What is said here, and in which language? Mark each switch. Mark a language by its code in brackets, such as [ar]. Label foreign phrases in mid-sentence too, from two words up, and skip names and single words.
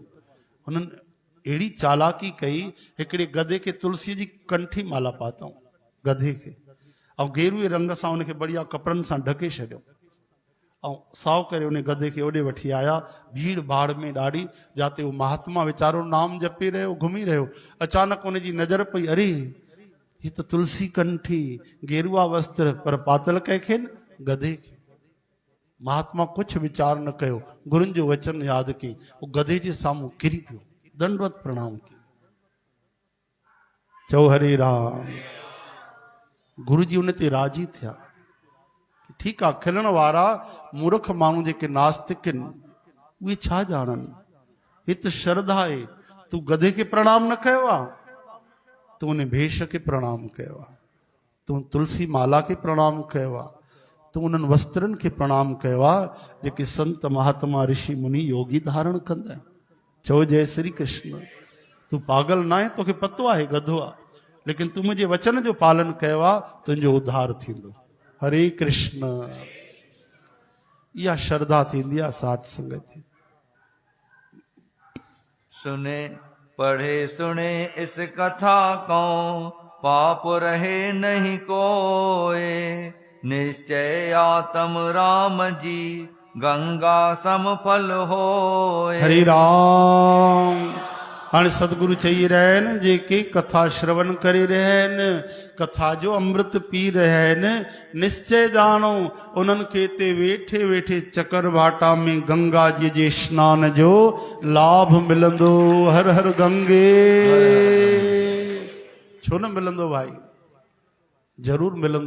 [sd] हुननि अहिड़ी चालाकी कई, हिकिड़े गधे खे तुलसीअ जी कंठी माला पातऊं, गधे खे, ऐं गेरुए रंग सां उनखे बढ़िया कपिड़नि सां ढके छॾियो, ऐं साओ करे उन गधे खे ओॾे वठी आया। भीड़ भाड़ में ॾाढी, जाते उहो महात्मा वीचारो नाम जपी रहियो, घुमी रहियो, अचानक उनजी नज़र पई, अरे हीअ त तुलसी कंठी, गेरुआ वस्त्र, पर पातल कंहिंखे न, गधे खे। महात्मा कुझु वीचार न कयो, गुरुनि जो वचन यादि कई, उहो गधे जे साम्हूं किरी पियो, दंडवत प्रणाम कयो। चओ हरे राम। गुरु जी उन ते राजी थिया। ठीकु आहे, खिलण वारा मूर्ख माण्हू जेके नास्तिक आहिनि उहे छा ॼाणनि? ही त श्रद्धा आहे। तूं गधे खे प्रणाम न कयो आहे, तूं उन भेष खे प्रणाम कयो आहे, तूं तुलसी माला खे प्रणाम कयो आहे, तूं उन्हनि वस्त्रनि खे प्रणाम कयो आहे जेके संत महात्मा ऋषि मुनि योगी धारण कंदा आहिनि। चओ जय श्री कृष्ण। तूं पागल न आहे, तोखे पतो आहे गधो आहे, लेकिन तूं मुंहिंजे वचन जो पालन कयो आहे, तुंहिंजो उद्धार थींदो। हरे कृष्ण। इहा श्रद्धा थींदी आहे साध संगत जी। [hi] सुने पढ़े सुने इस कथा को, पाप रहे नहीं कोए। निश्चय आत्म राम जी, गंगा सम फल होए। [sd] हरे राम। हाणे सतगुरु चई रहिया आहिनि जेके कथा श्रवण करे रहिया आहिनि, कथा जो अमृत पी रहिया आहिनि, निश्चय ॼाणो उन्हनि खे ते वेठे वेठे चकरभाटा में गंगा जी जे स्नान जो लाभ मिलंदो। हर हर गंगे। छो न मिलंदो भाई, जरूर मिलंदो।